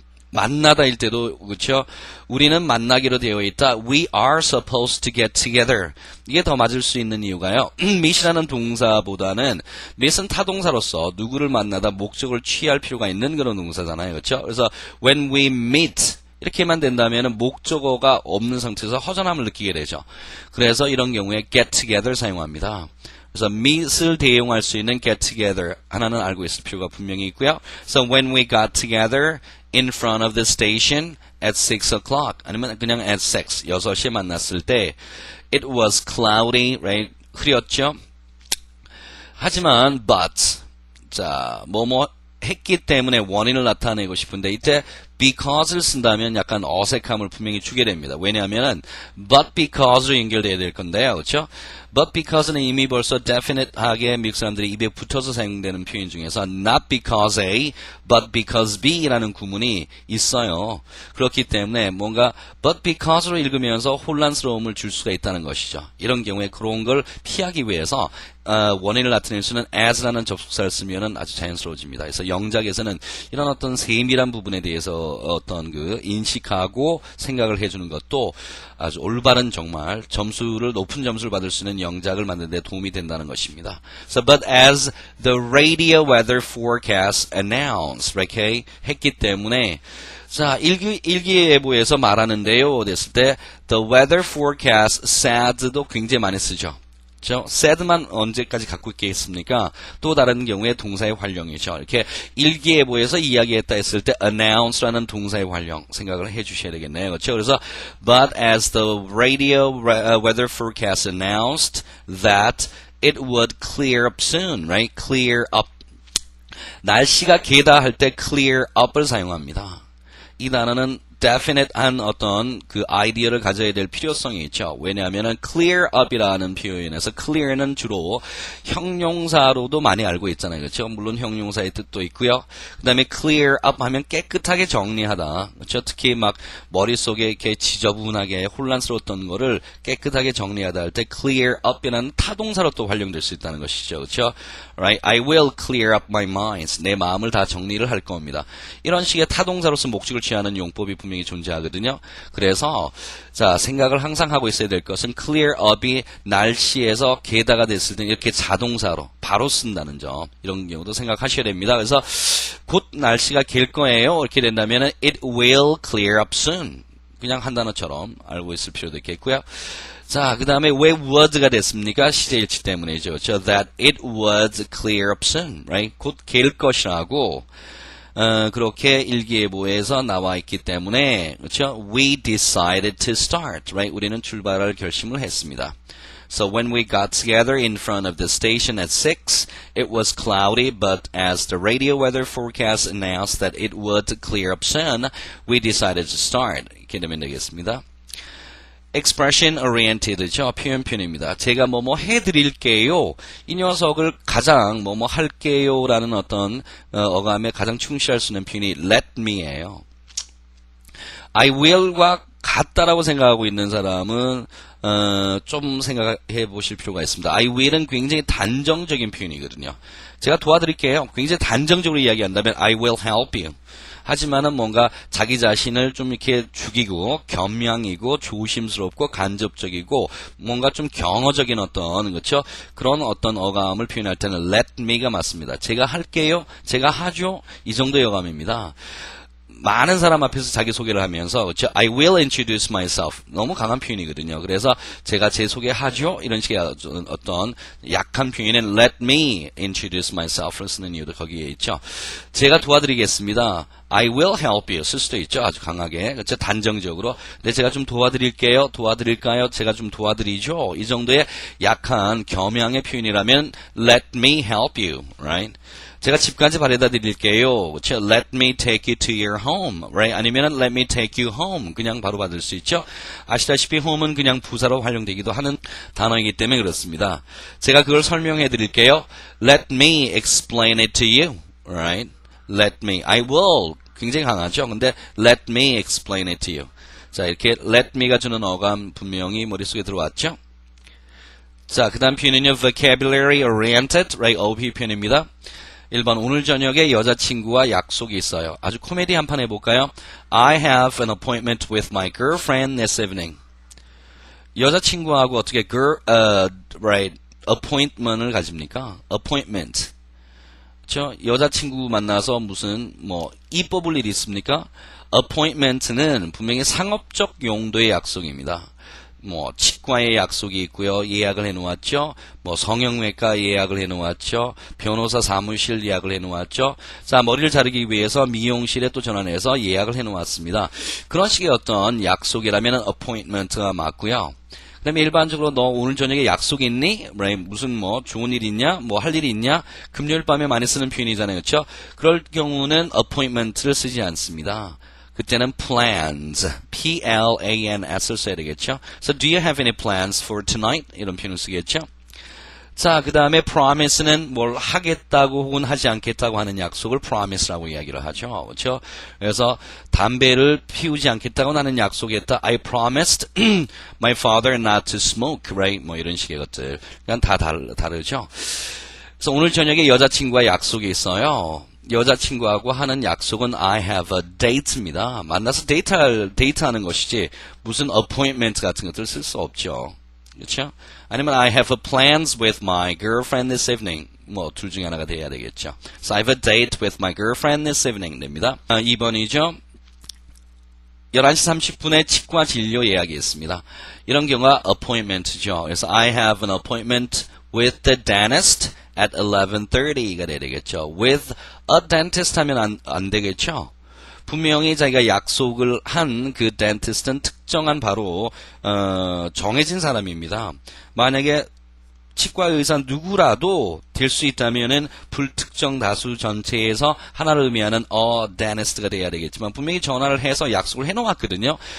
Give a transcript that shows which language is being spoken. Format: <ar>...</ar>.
<ko>만나다일 때도 그렇죠. 우리는 만나기로 되어 있다.</ko> <en>We are supposed to get together.</en> <ko>이게 더 맞을 수 있는 이유가요. meet이라는 동사보다는 meet은 타동사로서 누구를 만나다 목적을 취할 필요가 있는 그런 동사잖아요. 그렇죠? 그래서</ko> <en>when we meet</en> <ko>이렇게만 된다면 목적어가 없는 상태에서 허전함을 느끼게 되죠. 그래서 이런 경우에 get together 사용합니다. 그래서 meet을 대용할 수 있는 get together 하나는 알고 있을 필요가 분명히 있고요.</ko> <en>So when we got together in front of the station at 6 o'clock</en> <ko>아니면 그냥</ko> <en>at 6,</en> <ko>6시에 만났을 때</ko> <en>it was cloudy, right?</en> <ko>흐렸죠. 하지만 but, 자, 뭐뭐 했기 때문에 원인을 나타내고 싶은데 이때 because를 쓴다면 약간 어색함을 분명히 주게 됩니다. 왜냐하면 but because로 연결돼야 될 건데요. 그렇죠? but because는 이미 벌써 definite하게 미국 사람들이 입에 붙어서 사용되는 표현 중에서</ko> <en>not because A, but because B</en> <ko>라는 구문이 있어요. 그렇기 때문에 뭔가 but because로 읽으면서 혼란스러움을 줄 수가 있다는 것이죠. 이런 경우에 그런 걸 피하기 위해서 원인을 나타낼 수는 as라는 접속사를 쓰면은 아주 자연스러워집니다. 그래서 영작에서는 이런 어떤 세밀한 부분에 대해서 어떤 그 인식하고 생각을 해주는 것도 아주 올바른 정말 높은 점수를 받을 수 있는 영작을 만드는 데 도움이 된다는 것입니다.</ko> <en>So, but as the radio weather forecast announced, okay,</en> <ko>했기 때문에 자, 일기예보에서 말하는데요. 됐을 때</ko> <en>the weather forecast said</en> <ko>도 굉장히 많이 쓰죠. said만 언제까지 갖고 있겠습니까? 또 다른 경우에 동사의 활용이죠. 이렇게 일기예보에서 이야기했다 했을 때 announce라는 동사의 활용 생각을 해주셔야 되겠네요. 그렇죠?</ko> <en>그래서 but as the radio weather forecast announced that it would clear up soon, right? Clear up.</en> <ko>날씨가 개다 할 때 clear up을 사용합니다. 이 단어는 definite한 어떤 그 아이디어를 가져야 될 필요성이 있죠. 왜냐하면 clear up이라는 표현에서 clear는 주로 형용사로도 많이 알고 있잖아요. 그렇죠? 물론 형용사의 뜻도 있고요. 그 다음에 clear up 하면 깨끗하게 정리하다. 그렇죠? 특히 막 머릿속에 이렇게 지저분하게 혼란스러웠던 거를 깨끗하게 정리하다 할 때 clear up이라는 타동사로 또 활용될 수 있다는 것이죠. 그렇죠?</ko> <en>Right? I will clear up my mind.</en> <ko>내 마음을 다 정리를 할 겁니다. 이런 식의 타동사로서 목적을 취하는 용법이 분명히 존재하거든요. 그래서 자, 생각을 항상 하고 있어야 될 것은 clear up이 날씨에서 개다가 됐을 때 이렇게 자동사로 바로 쓴다는 점. 이런 경우도 생각하셔야 됩니다. 그래서 곧 날씨가 갤 거예요. 이렇게 된다면</ko> <en>it will clear up soon.</en> <ko>그냥 한 단어처럼 알고 있을 필요도 있겠고요. 자, 그 다음에 왜 would가 됐습니까? 시제일치 때문이죠. 저</ko> <en>that it would clear up soon, right?</en> <ko>곧 갤 것이라고 그렇게 일기예보에서 나와 있기 때문에 그렇죠?</ko> <en>We decided to start, right?</en> <ko>우리는 출발할 결심을 했습니다.</ko> <en>So when we got together in front of the station at 6, it was cloudy, but as the radio weather forecast announced that it would clear up soon, we decided to start.</en> <ko>이렇게 되면 되겠습니다.</ko> <en>expression oriented</en> <ko>죠. 표현편입니다. 제가 뭐뭐 해드릴게요. 이 녀석을 가장 뭐뭐 할게요라는 어떤 어감에 가장 충실할 수 있는 표현이 let me예요. I will과 같다라고 생각하고 있는 사람은 좀 생각해 보실 필요가 있습니다. I will은 굉장히 단정적인 표현이거든요. 제가 도와드릴게요. 굉장히 단정적으로 이야기한다면</ko> <en>I will help you.</en> <ko>하지만은 뭔가 자기 자신을 좀 이렇게 죽이고 겸양이고 조심스럽고 간접적이고 뭔가 좀 경어적인 어떤 그렇죠? 그런 어떤 어감을 표현할 때는 let me가 맞습니다. 제가 할게요. 제가 하죠. 이 정도의 어감입니다. 많은 사람 앞에서 자기소개를 하면서 그렇죠?</ko> <en>I will introduce myself.</en> <ko>너무 강한 표현이거든요. 그래서 제가 제 소개하죠. 이런 식의 어떤 약한 표현은</ko> <en>let me introduce myself</en> <ko>를 쓰는 이유도 거기에 있죠. 제가 도와드리겠습니다.</ko> <en>I will help you</en> <ko>쓸 수도 있죠. 아주 강하게. 그렇죠? 단정적으로. 근데 제가 좀 도와드릴게요. 도와드릴까요? 제가 좀 도와드리죠. 이 정도의 약한 겸양의 표현이라면</ko> <en>let me help you. Right?</en> <ko>제가 집까지 바래다 드릴게요. 그렇죠?</ko> <en>Let me take you to your home. Right? 아니면은 let me take you home.</en> <ko>그냥 바로 받을 수 있죠. 아시다시피 home은 그냥 부사로 활용되기도 하는 단어이기 때문에 그렇습니다. 제가 그걸 설명해 드릴게요.</ko> <en>Let me explain it to you. Right? Let me. I will. 굉장히 강하죠.</en> <ko>근데</ko> <en>let me explain it to you.</en> <ko>자, 이렇게 let me가 주는 어감 분명히 머릿속에 들어왔죠. 자, 그 다음 표현은요.</ko> <en>vocabulary oriented. Right?</en> <ko>OP 표현입니다. 1번 오늘 저녁에 여자친구와 약속이 있어요. 아주 코미디 한판 해볼까요?</ko> <en>I have an appointment with my girlfriend this evening.</en> <ko>여자친구하고 어떻게 right, appointment을 가집니까? appointment. 그렇죠? 여자친구 만나서 무슨 이 뽑을 일이 있습니까? appointment는 분명히 상업적 용도의 약속입니다. 치과에 약속이 있고요. 예약을 해놓았죠. 성형외과 예약을 해놓았죠. 변호사 사무실 예약을 해놓았죠. 자, 머리를 자르기 위해서 미용실에 또 전화해서 예약을 해놓았습니다. 그런 식의 어떤 약속이라면 appointment가 맞고요. 그 다음에 일반적으로 너 오늘 저녁에 약속 있니? 무슨 좋은 일 있냐? 할 일이 있냐? 금요일 밤에 많이 쓰는 표현이잖아요. 그렇죠? 그럴 경우는 appointment를 쓰지 않습니다. 그때는 plans, P-L-A-N-S를 써야 되겠죠.</ko> <en>So, do you have any plans for tonight?</en> <ko>이런 표현을 쓰겠죠. 자, 그 다음에 promise는 뭘 하겠다고 혹은 하지 않겠다고 하는 약속을 promise라고 이야기를 하죠. 그렇죠? 그래서 담배를 피우지 않겠다고 나는 약속했다.</ko> <en>I promised my father not to smoke, right?</en> <ko>이런 식의 것들. 그냥 다 다르죠. 그래서 오늘 저녁에 여자친구와 약속이 있어요. 여자친구하고 하는 약속은 I have a date입니다. 만나서 데이트하는 것이지 무슨 appointment 같은 것들 쓸 수 없죠. 그렇죠?</ko> <en>아니면 I have a plans with my girlfriend this evening.</en> <ko>둘 중에 하나가 돼야 되겠죠.</ko> <en>So I have a date with my girlfriend this evening</en> <ko>됩니다. 2번이죠. 11시 30분에 치과 진료 예약이 있습니다. 이런 경우가 appointment죠. 그래서</ko> <en>I have an appointment with the dentist at 11:30가</en> <ko>돼야 되겠죠.</ko> <en>With a dentist</en> <ko>하면 안 되겠죠. 분명히 자기가 약속을 한 그 dentist는 특정한 바로 정해진 사람입니다. 만약에 치과 의사 누구라도 될 수 있다면은 불특정 다수 전체에서 하나를 의미하는 dentist가 돼야 되겠지만 분명히 전화를 해서 약속을 해놓았거든요.</ko>